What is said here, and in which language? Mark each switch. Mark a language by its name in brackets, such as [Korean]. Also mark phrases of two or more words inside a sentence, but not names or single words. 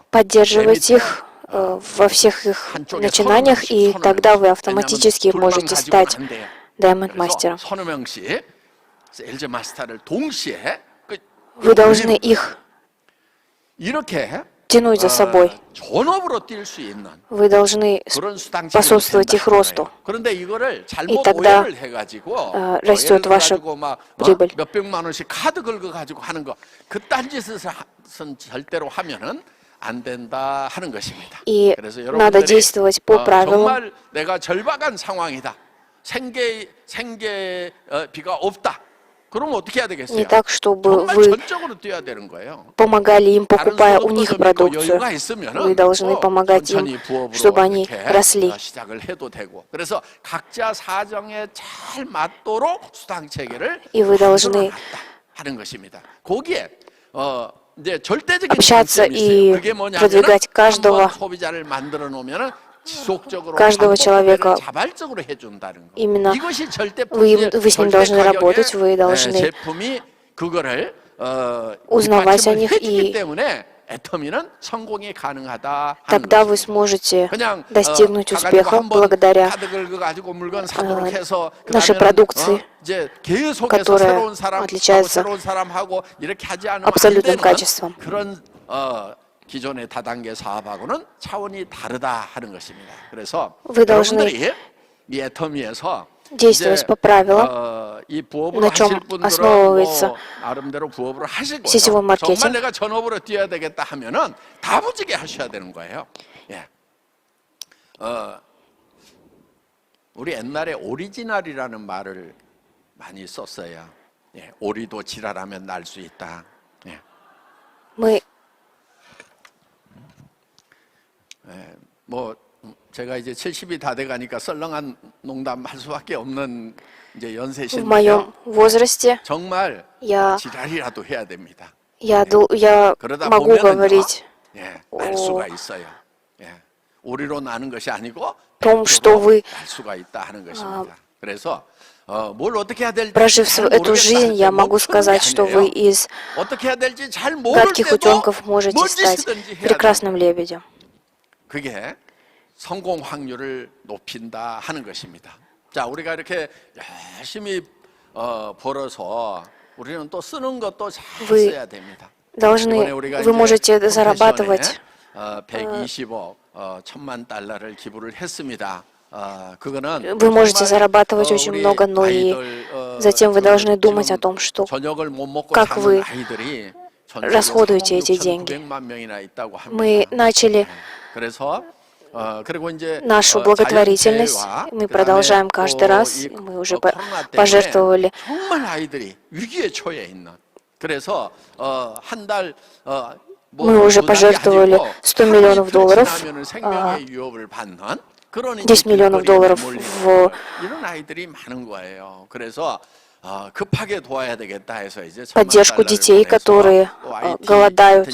[Russian] поддерживать их во всех их [Korean] 한쪽에 [Russian] начинаниях, и тогда вы [Korean] 왜냐하면 [Russian] автоматически [Korean] 둘만 [Russian] можете [Korean] 가지고는 [Russian] стать [Korean] 안 돼요. Diamond 그래서 [Russian] мастером. [Korean] 서너 명씩 LG 마스터를 동시에 [Russian] Вы должны их [Korean] 이렇게 [Russian] тянуть за собой. [Korean] 전업으로 뛸 수 있는 [Russian] Вы должны [Korean] 그런 수당 [Russian] способствовать их росту. [Korean] 그런데 이거를 잘못 [Russian] тогда, [Korean] 오해를 해가지고 [Russian] растет ваша прибыль. [Korean] 몇백만 원씩 카드 긁어가지고 하는 거 그딴 짓은 절대로 하면은 안 된다 하는 것입니다. [Russian] И [Korean] 그래서 [Russian] надо [Korean] 여러분들이 [Russian] действовать по правилам. [Korean] 정말 내가 절박한 상황이다. 생계비가 없다. 그럼 어떻게 해야 되겠어요? [Russian] Не так, чтобы [Korean] 정말 [Russian] вы [Korean] 전적으로 뛰어야 되는 거예요. [Russian] помогали им, [Korean] 다른 [Russian] покупая у [Korean] 소득도 [Russian] них [Korean] 좀 있고 [Russian] продукцию. [Korean] 여유가 있으면은 [Russian] Вы должны [Korean] 또 [Russian] помогать им, [Korean] 천천히 부업으로 [Russian] чтобы они [Korean] 이렇게 [Russian] росли. [Korean] 시작을 해도 되고. 그래서 각자 사정에 잘 맞도록 수당 체계를 [Russian] И вы должны [Korean] 만들어놨다 하는 것입니다. 거기에 이제 절대적인 [Russian] общаться [Korean] 장점이 있어요. [Russian] и [Korean] 그게 뭐냐면 [Russian] продвигать каждого, [Korean] 한번 소비자를 만들어 놓으면은 지속적으로 [Russian] каждого [Korean] 반복 [Russian] человека. [Korean] 구매를 자발적으로 해준다는 거. [Russian] Именно [Korean] 이것이 절대 [Russian] вы с ним должны работать, вы должны [Korean] 제품이 그거를 [Russian] узнавать о них, [Korean] 해주기 [Russian] и [Korean] 때문에 애터미는 성공이 가능하다 하는 [Russian] тогда вы [Korean] 것입니다. [Russian] сможете [Korean] 그냥 [Russian] достигнуть [Korean] 가가지고 [Russian] успеха [Korean] 한번 [Russian] благодаря [Korean] 카드 긁어가지고 물건 사도록 해서 [Russian] нашей [Korean] 그다음에는, [Russian] продукции, [Korean] 이제 계속해서 [Russian] которая [Korean] 새로운 사람하고 [Russian] отличается [Korean] 새로운 사람하고 이렇게 하지 않으면 안 [Russian] абсолютным [Korean] 되는 [Russian] качеством. [Korean] 그런 기존의 다단계 사업하고는 차원이 다르다 하는 것입니다. 그래서 [Russian] Вы должны [Korean] 여러분들이 이 애터미에서 [Russian] действовать по правилам, [Korean] 이 부업으로 [Russian] на чем [Korean] 하실 분들은 [Russian] основывается [Korean] 나름대로 부업으로 하실 거예요. [Russian] сетевой маркетинг. [Korean] 정말 내가 전업으로 뛰어야 되겠다 하면은 다부지게 하셔야 되는 거예요. 예. 우리 옛날에 오리지널이라는 말을 많이 썼어요. 예. 오리도 지랄하면 날 수 있다. 예. [Russian] Мы [Korean] 뭐 제가 이제 70이 다 돼가니까 썰렁한 농담 할 수밖에 없는 이제 [Russian] в [Korean] 연세신데요. [Russian] моем возрасте [Korean] 정말 [Russian] я [Korean] 지랄이라도 해야 됩니다. [Russian] я [Korean] 그러다 [Russian] могу [Korean] 보면은요, [Russian] говорить [Korean] 예, 날 수가 있어요. 예, 오리로 나는 것이 아니고 [Russian] том, 100% что вы, [Korean] 날 수가 있다 하는 것입니다. 그래서 뭘 어떻게 해야 될지 [Russian] прожив [Korean] 잘 [Russian] эту жизнь, [Korean] 모르겠다 [Russian] я [Korean] 할 때 [Russian] могу [Korean] 멈추는 게 [Russian] сказать, что [Korean] 아니에요. [Russian] вы из [Korean] 어떻게 해야 될지 잘 모를 [Russian] гадких [Korean] 때도 [Russian] утенков можете [Korean] 뭔 [Russian] стать [Korean] 짓이든지 해야 [Russian] прекрасным лебедем. [Korean] 그게 성공 확률을 높인다 하는 것입니다. 자, 우리가 이렇게 열심히 벌어서 우리는 또 쓰는 것도 잘 [Russian] Вы [Korean] 써야 됩니다. [Russian] должны, [Korean] 이번에 우리가 [Russian] вы можете [Korean] 이제 [Russian] зарабатывать [Korean] 120억 1,000만 달러를 기부를 했습니다. 그거는 [Russian] Вы можете [Korean] 정말, [Russian] зарабатывать очень [Korean] 우리 [Russian] много, но и [Korean] 아이들, [Russian] затем вы должны думать [Korean] 지금 [Russian] о том, что [Korean] 저녁을 못 먹고 [Russian] как [Korean] 사는 [Russian] вы [Korean] 아이들이 전 [Russian] расходуете [Korean] 세계 [Russian] эти деньги. [Korean] 3억 6,900만 명이나 있다고 합니다. [Russian] Мы начали [Korean] 그래서 그리고 이제 [Russian] нашу благотворительность, мы продолжаем каждый раз, мы уже пожертвовали. [Korean] 정말 아이들이 위기에 처해 있는. 그래서 한달 [Russian] Мы уже пожертвовали $100 миллионов долларов, 10 миллионов долларов в [Korean] 이런 아이들이 많은 거예요. 그래서 급하게 도와야 되겠다 해서 이제 [Russian] поддержку детей, которые голодают.